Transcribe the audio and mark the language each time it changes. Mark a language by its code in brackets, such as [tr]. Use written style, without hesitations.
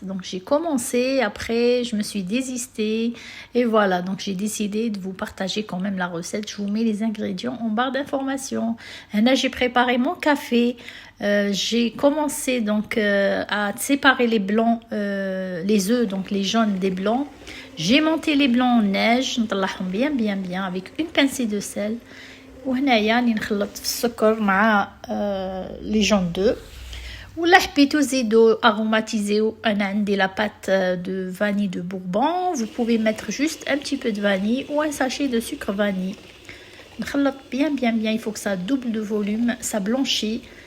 [fr] Donc j'ai commencé, après je me suis désistée et voilà, donc j'ai décidé de vous partager quand même la recette. Je vous mets les ingrédients en barre d'informations. Là j'ai préparé mon café, j'ai commencé donc à séparer les blancs, les œufs, donc les jaunes des blancs. J'ai monté les blancs en neige, bien avec une pincée de sel. [ar] وهنايا راني نخلط في السكر مع [fr] لي جون دو [ar] ولا حبيتو زيدو اروماتيزيو. انا عندي لا بات [fr] de vanille de bourbon. Vous pouvez mettre juste un petit peu de vanille ou un sachet de sucre vanille. [ar] نخلط [fr] bien, il faut que ça double de volume, ça blanchit.